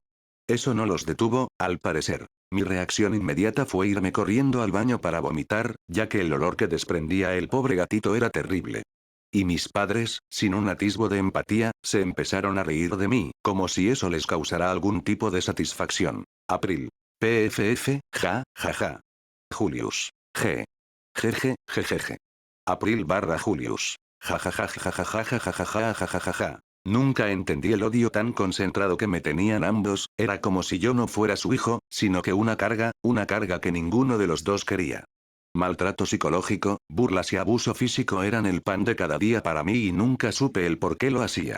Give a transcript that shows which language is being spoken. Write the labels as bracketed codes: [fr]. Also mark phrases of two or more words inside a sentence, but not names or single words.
[es] Eso no los detuvo, al parecer. Mi reacción inmediata fue irme corriendo al baño para vomitar, ya que el olor que desprendía el pobre gatito era terrible. Y mis padres, sin un atisbo de empatía, se empezaron a reír de mí, como si eso les causara algún tipo de satisfacción. April. PFF, ja, ja, ja. Julius. G. Jeje, jejeje. April barra Julius. Ja ja ja ja ja ja ja ja ja ja ja ja ja ja. Nunca entendí el odio tan concentrado que me tenían ambos, era como si yo no fuera su hijo, sino que una carga que ninguno de los dos quería. Maltrato psicológico, burlas y abuso físico eran el pan de cada día para mí y nunca supe el por qué lo hacían.